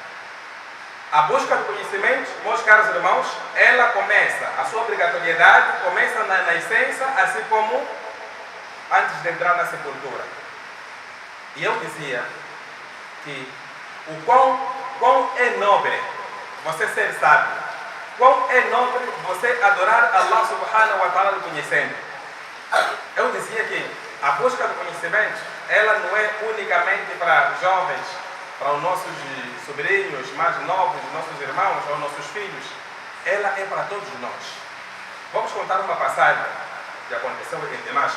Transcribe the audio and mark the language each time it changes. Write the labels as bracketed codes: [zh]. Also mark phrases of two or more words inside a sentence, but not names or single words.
[pt] A busca do conhecimento, meus caros irmãos, ela começa, a sua obrigatoriedade começa na nascença, assim como antes de entrar na sepultura. E eu dizia que o quão é nobre você ser sábio, quão é nobre você adorar Allah [ar] سبحانه وتعالى [pt] conhecendo. Eu dizia que a busca do conhecimento, ela não é unicamente para jovens, para os nossos sobrinhos mais novos, nossos irmãos ou nossos filhos. Ela é para todos nós. Vamos contar uma passagem que aconteceu em Damasco.